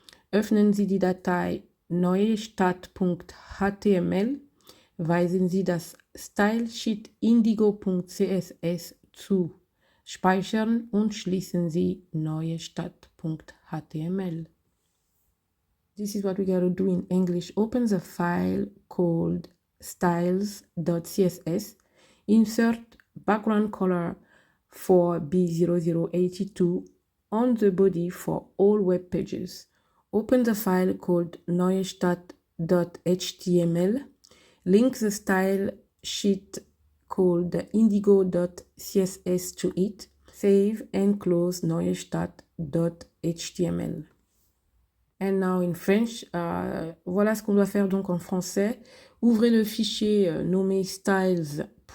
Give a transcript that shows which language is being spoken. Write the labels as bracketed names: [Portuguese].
[German] Öffnen Sie die Datei neuestadt.html, weisen Sie das Stylesheet indigo.css zu, speichern und schließen Sie neuestadt.html. [English] This is what we got to do in English. Open the file called styles.css, insert background color for B0082 on the body for all web pages. Open the file called neuestadt.html, link the style sheet called indigo.css to it, save and close neuestadt.html. And now in French, [French] voilà ce qu'on doit faire donc en français. Ouvrez le fichier nommé styles.css.